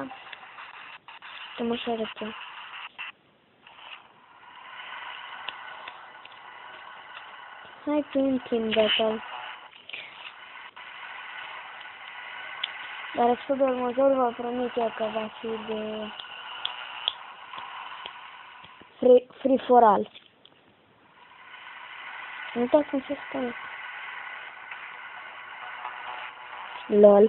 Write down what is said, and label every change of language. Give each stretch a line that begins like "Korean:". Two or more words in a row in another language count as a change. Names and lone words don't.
Romanian: Stăm așa repede. Hai prin Team Battle. Dar episodul următor vă promit eu că va fi de
English: free for all.
Romanian: Nu uitați cum se spune. LOL.